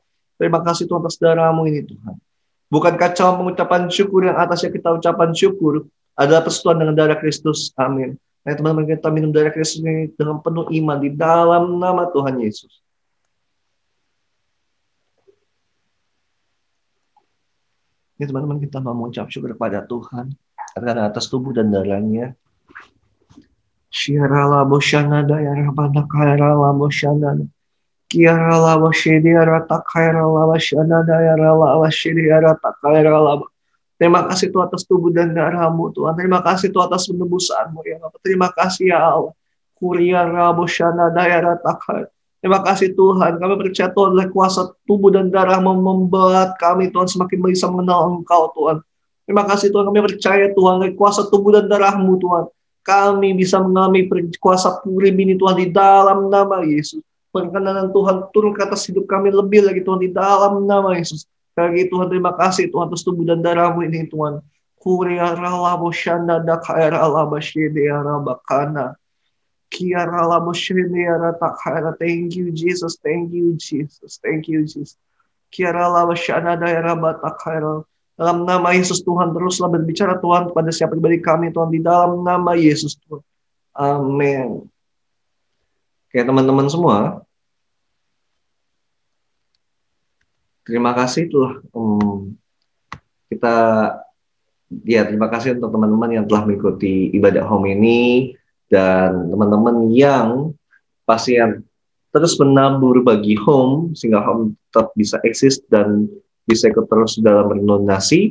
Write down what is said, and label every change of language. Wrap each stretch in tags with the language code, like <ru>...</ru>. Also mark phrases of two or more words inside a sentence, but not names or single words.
<id>Terima kasih Tuhan atas darah-Mu ini Tuhan. Bukankah cawan pengucapan syukur yang atasnya kita ucapan syukur adalah persetujuan dengan darah Kristus. Amin. Nah teman-teman kita minum darah Kristus ini dengan penuh iman di dalam nama Tuhan Yesus. Ini teman-teman kita mau mengucap syukur kepada Tuhan karena atas tubuh dan darahnya. Syirala bosyanada ya rabana kairala bosyanada. Kiarala washidiara takairala wasyanada ya rala washidiara takairala. Terima kasih Tuhan atas tubuh dan darah-Mu Tuhan. Terima kasih Tuhan atas penebusan-Mu ya Allah. Terima kasih ya Allah. Kuriara bosyanada ya takair. Terima kasih Tuhan. Kami percaya Tuhan oleh kuasa tubuh dan darah-Mu membuat kami Tuhan semakin bisa mengenal Engkau Tuhan. Terima kasih Tuhan. Kami percaya Tuhan oleh kuasa tubuh dan darah-Mu Tuhan. Kami bisa mengalami kuasa Purim ini Tuhan di dalam nama Yesus. Perkenanan Tuhan turun ke atas hidup kami lebih lagi Tuhan di dalam nama Yesus. Sekali Tuhan terima kasih Tuhan atas tubuh dan darah-Mu ini Tuhan. Kuriara boshanda dakaira labashidiara bakana. Kiara labashidiara takaira.</id> <en>Thank you Jesus. Thank you Jesus. Thank you Jesus. Kiara labashana daira batakaira.</en> <id>Dalam nama Yesus Tuhan teruslah berbicara Tuhan kepada setiap pribadi kami Tuhan di dalam nama Yesus Tuhan. Amin. Oke teman-teman semua. Terima kasih telah kita terima kasih untuk teman-teman yang telah mengikuti ibadah home ini dan teman-teman yang pasti yang terus menabur bagi home sehingga home tetap bisa eksis dan bisa ikut terus dalam berdonasi.</id>